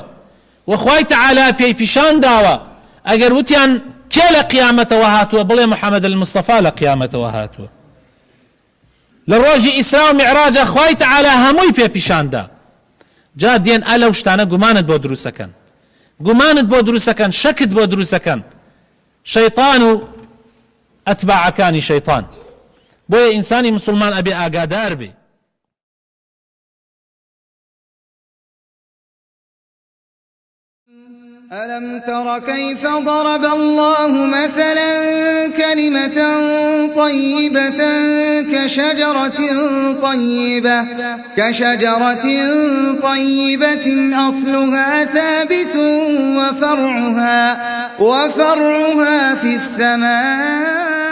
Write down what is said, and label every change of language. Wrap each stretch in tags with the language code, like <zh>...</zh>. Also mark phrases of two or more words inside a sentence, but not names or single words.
<ckb>وخوای تعالی پێی پیشان داوە ئەگەر وتیان کێ لە قیامەتەوە هاتووە بڵێ محەممەد المستەفا لە قیامەتەوە هاتووە لە ڕۆژی ئیسرا و میعراجە خوای تعالی هەمووی پێ پیشاندا جا دێن ئەلەو شتانە گومانت بۆ دروسەکەن گومانت بۆ دروسەکەن شەکت بۆ دروسەکەن شەیطان و ئەتباعەکانی شەیطان بۆیە ئینسانی مسلمان ئەبێ ئاگادار بێ</ckb> <ar>ألم تر كيف ضرب الله مثلا كلمة طيبة كشجرة طيبة أصلها ثابت وفرعها في السماء</ar>